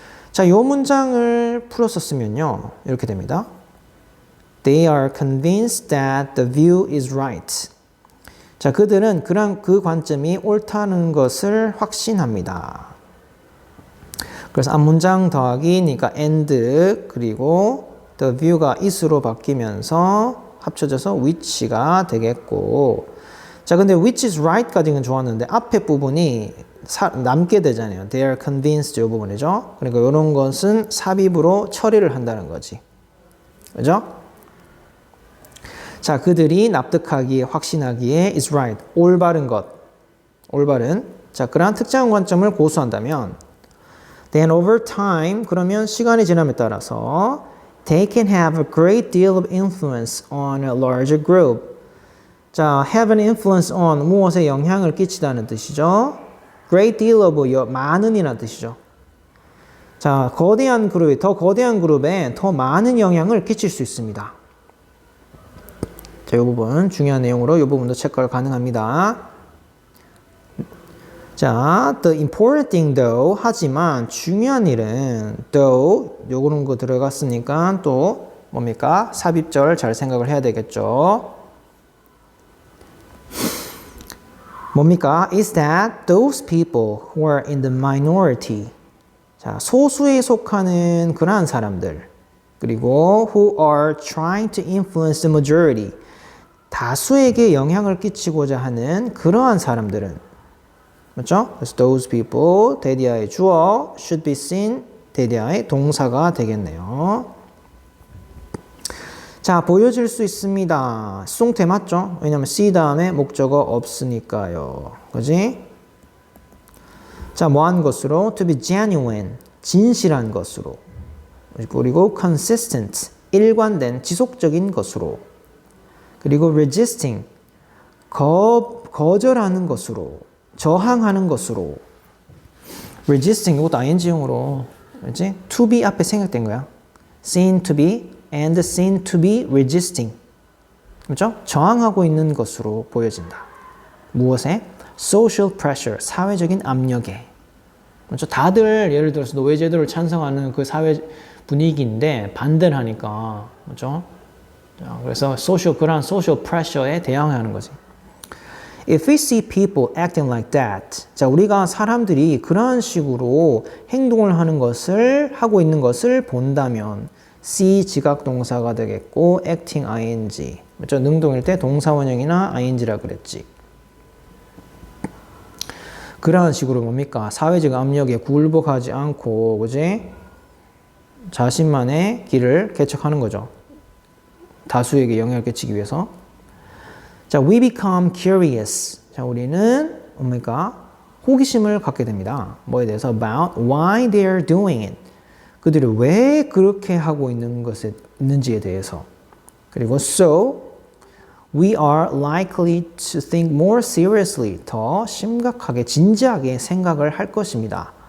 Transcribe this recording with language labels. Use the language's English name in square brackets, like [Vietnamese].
[Korean] 자, 요 문장을 풀었었으면요. 이렇게 됩니다. [English] They are convinced that the view is right. [Korean] 자, 그들은 그 관점이 옳다는 것을 확신합니다. 그래서 앞문장 더하기니까 and 그리고 [English] the view [Korean] 가 is로 바뀌면서 합쳐져서 which가 되겠고, 자, 근데 which is right까지는 좋았는데 앞에 부분이 남게 되잖아요. [English] They are convinced [Korean] 이 부분이죠. 그러니까 이런 것은 삽입으로 처리를 한다는 거지. 그죠? 자, 그들이 납득하기에 확신하기에 [English] is right. [Korean] 올바른 것. 올바른. 자, 그러한 특정한 관점을 고수한다면 [English] then over time [Korean] 그러면 시간이 지남에 따라서 [English] they can have a great deal of influence on a larger group. [Korean] 자, have an influence on 무엇에 영향을 끼치다는 뜻이죠. great deal of 많은이라는 뜻이죠. 자, 거대한 그룹에 더 거대한 그룹에 더 많은 영향을 끼칠 수 있습니다. 자, 이 부분 중요한 내용으로 이 부분도 체크가 가능합니다. 자, [English] the important thing though [Korean] 하지만 중요한 일은 though 요런 거 들어갔으니까 또 뭡니까? 삽입절 잘 생각을 해야 되겠죠. 뭡니까? [English] is that those people who are in the minority [Korean] 자, 소수에 속하는 그러한 사람들 [English] 그리고 who are trying to influence the majority [Korean] 다수에게 영향을 끼치고자 하는 그러한 사람들은 맞죠? 그래서 [English] those people [Korean] 대디아의 주어 [English] should be seen [Korean] 대디아의 동사가 되겠네요. 자, 보여질 수 있습니다. 수동태 맞죠? 왜냐면 see 다음에 목적어 없으니까요. 그지? 자, 뭐한 것으로? [English] to be genuine, [Korean] 진실한 것으로. 그리고 consistent, 일관된, 지속적인 것으로. 그리고 resisting, 거절하는 것으로. 저항하는 것으로. resisting, 이것도 ing형으로. 그지? to be 앞에 생략된 거야. [English] seen to be and seen to be resisting. [Korean] 그렇죠? 저항하고 있는 것으로 보여진다. 무엇에? [English] social pressure, [Korean] 사회적인 압력에. 그렇죠? 다들 예를 들어서 노예제도를 찬성하는 그 사회 분위기인데 반대를 하니까. 그렇죠? 자, 그래서 그러한 social pressure에 대항하는 거지. [English] If we see people acting like that, [Korean] 자, 우리가 사람들이 그러한 식으로 행동을 하고 있는 것을 본다면 see 지각 동사가 되겠고 acting ing. 그렇죠? 능동일 때 동사원형이나 ing라 그랬지. 그러한 식으로 뭡니까? 사회적 압력에 굴복하지 않고 그지? 자신만의 길을 개척하는 거죠. 다수에게 영향을 끼치기 위해서. 자, [English] we become curious. [Korean] 자, 우리는 뭡니까? 호기심을 갖게 됩니다. 뭐에 대해서? [English] about why they are doing it. [Korean] 그들이 왜 그렇게 하고 있는지에 대해서. 그리고 [English] so we are likely to think more seriously. [Korean] 더 심각하게 진지하게 생각을 할 것입니다.